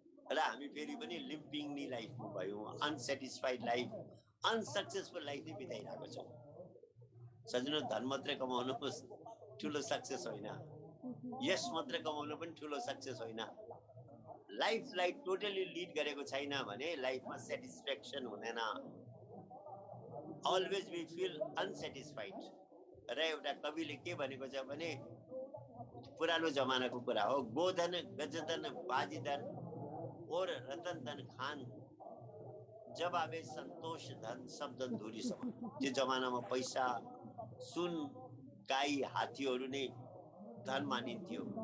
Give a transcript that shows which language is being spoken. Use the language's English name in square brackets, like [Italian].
[Nepali] र हामी फेरि पनि लिम्पिङ लाइफमा भयौँ, अनसेटिस्फाइड लाइफ, अनसक्सेसफुल लाइफ नै बिताइरहेको छौँ। सजिलो धन मात्रै कमाउनुहोस् ठुलो सक्सेस होइन, यस मात्रै कमाउनु पनि ठुलो सक्सेस होइन। लाइफलाई टोटली लिड गरेको छैन भने लाइफमा सेटिस्फ्याक्सन हुँदैन। [English] Always we feel unsatisfied. [Nepali] र एउटा कविले के भनेको छ भने, पुरानो जमानाको कुरा हो, [Hindi] गोधन गजधन बाजीधन और रतन धन खान, जब आवे सन्तोष धन सब धन धुरी समान। [Nepali] त्यो जमानामा पैसा, सुन, गाई, हात्तीहरू नै धन मानिन्थ्यो।